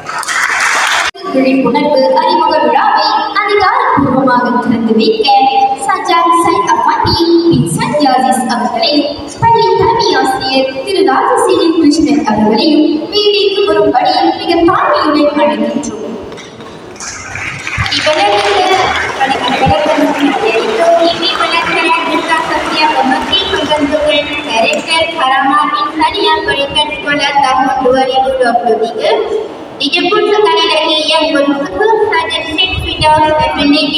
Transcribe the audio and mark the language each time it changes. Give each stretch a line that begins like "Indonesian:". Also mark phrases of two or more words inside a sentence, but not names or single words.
Tamil: விழிப்புணர்வு அறிமுக விழாவை அதிகாரப்பூர்வமாக திறந்து வைக்க சஜாத் சையத் அஃபாண்டி பின் சத்யாசிஸ் அவர்களையும் பள்ளி தலைமை ஆசிரியர் திரு ராஜசேகரன் கிருஷ்ணன் அவர்களையும் மேடைக்கு வரும்படி மிக தாழ்மையுடன் அழைக்கின்றோம்.
Malay: Dijemput sekali lagi yang berkhusus Sarjan Syed Firdaus Effendi bin